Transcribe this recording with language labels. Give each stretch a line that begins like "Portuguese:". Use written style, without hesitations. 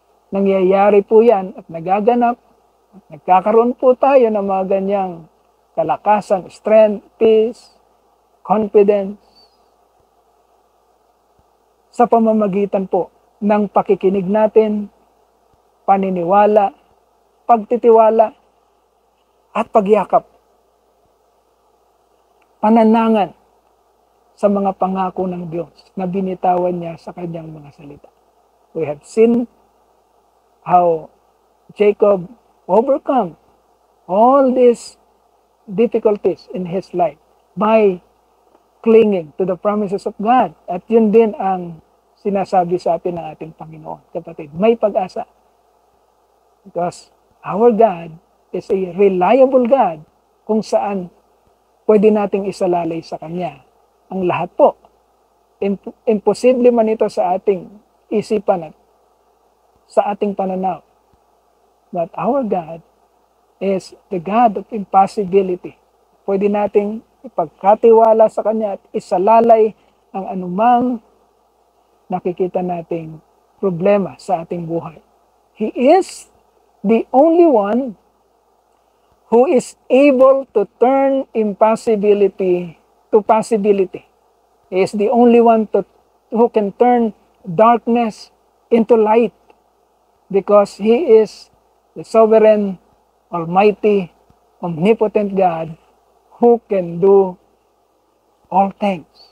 Filipino: nangyayari po yan at nagaganap, at nagkakaroon po tayo ng mga ganyang kalakasan, strength, peace, confidence, sa pamamagitan po ng pakikinig natin, paniniwala, pagtitiwala, at pagyakap. Pananangan sa mga pangako ng Diyos na binitawan niya sa kanyang mga salita.
English: We have seen how Jacob overcome all these difficulties in his life by clinging to the promises of God.
Filipino: At yun din ang sinasabi sa atin ng ating Panginoon. Kapatid, may pag-asa.
English: Because our God is a reliable God
Filipino: kung saan pwede nating isalalay sa Kanya ang lahat po. Imposible man ito sa ating isipan at sa ating pananaw.
English: But our God is the God of impossibility.
Filipino: Pwede nating ipagkatiwala sa Kanya at isalalay ang anumang nakikita nating problema sa ating buhay.
English: He is the only one who is able to turn impossibility to possibility. He is the only one who can turn darkness into light because He is the sovereign, almighty, omnipotent God who can do all things.